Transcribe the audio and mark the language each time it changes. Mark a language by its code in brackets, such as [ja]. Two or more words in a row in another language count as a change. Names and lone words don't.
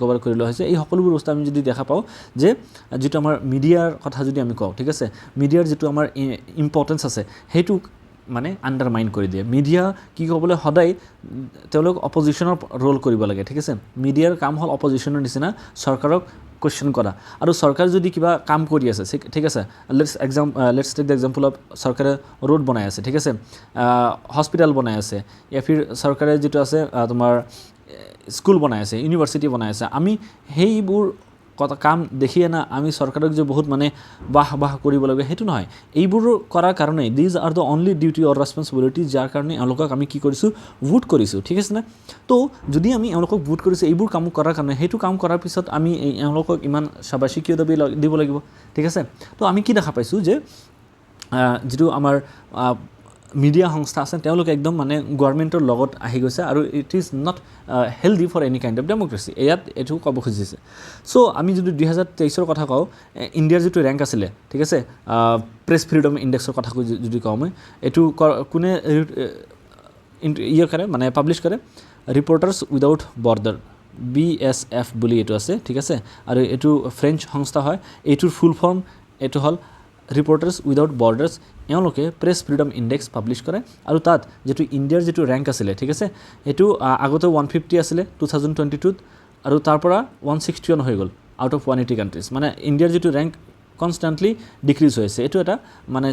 [as] ওভাৰ কৰি লোৱা হৈছে এই সকলোবোৰ বস্তু আমি যদি দেখা পাওঁ যে যেটো আমাৰ মিডিয়াৰ কথা যদি আমি কওঁ ঠিক আছে মিডিয়াৰ যেটো আমাৰ ইম্পৰ্টেন্স আছে হেতু মানে আন্ডাৰমাইন কৰি দিয়ে মিডিয়া কি ক'বলৈ সদায় তেওঁলোক অপজিশনৰ ৰোল কৰিব লাগে ঠিক আছে মিডিয়াৰ কাম হল অপজিশনৰ নিচিনা চৰকাৰক কোৱেশ্চন কৰা আৰু চৰকাৰ যদি কিবা কাম কৰি আছে ঠিক আছে [en] let's take the example of [as] চৰকাৰে ৰোড বনাই আছে ঠিক আছে হস্পিটেল বনাই আছে [hi] या फिर [as] চৰকাৰে যেটো আছে তোমাৰ স্কুল বনাই আছে ইউনিভাৰ্চিটি বনাই আছে আমি সেইবোৰ কথা কাম দেখিয়ে না আমি চৰকাৰক যে বহুত মানে বাহ কৰিব লাগে হেতু নহয় এইবোৰ কৰাৰ কাৰণে [en] these are the only duty or responsibility [as] যাৰ কাৰণে এওঁলোকক আমি কি কৰিছো ভোট কৰিছো ঠিক আছে না তো যদি আমি এওঁলোকক ভোট কৰিছো এইবোৰ কাম কৰাৰ কাৰণে হেতু কাম কৰাৰ পিছত আমি এওঁলোকক ইমান শাবাশী কিয় দিব লাগিব ঠিক আছে তো আমি কি দেখা পাইছো যে যেটো আমাৰ মিডিয়া সংস্থা আছে তেওঁলোক একদম মানে গভৰ্ণমেণ্টৰ লগত আহি গৈছে আৰু [en] it is not healthy for any kind of democracy [as] ইয়াত এটো ক'ব খুজিছে সো আমি যদি 2023 ৰ কথা কওঁ ইণ্ডিয়াৰ যেটো ৰেংক আছিল ঠিক আছে [en] press freedom index's [as] কথা যদি কওঁ মই এটো কোনে কৰে মানে পাবলিশ কৰে ৰিপৰ্টাৰ্ছ উইদাউট বৰ্ডাৰ BSF বুলি এটো আছে ঠিক আছে আৰু এটো ফ্ৰেঞ্চ সংস্থা হয় এটোৰ [en] full form [as] এটো হল ৰিপৰ্টাৰ্ছ উইদাউট বৰ্ডাৰ্ছ এওঁলোকে [en] press freedom index [as] পাবলিশ কৰে আৰু তাত যেটো ইণ্ডিয়াৰ যেটো ৰেংক আছিল ঠিক আছে এটো আগতে 150 আছিল 2022 আৰু তাৰ পৰা 161 হৈ গ'ল [en] out of 180 countries [as] মানে ইণ্ডিয়াৰ যেটো ৰেংক [en] constantly decrease [as] হৈছে এটো এটা মানে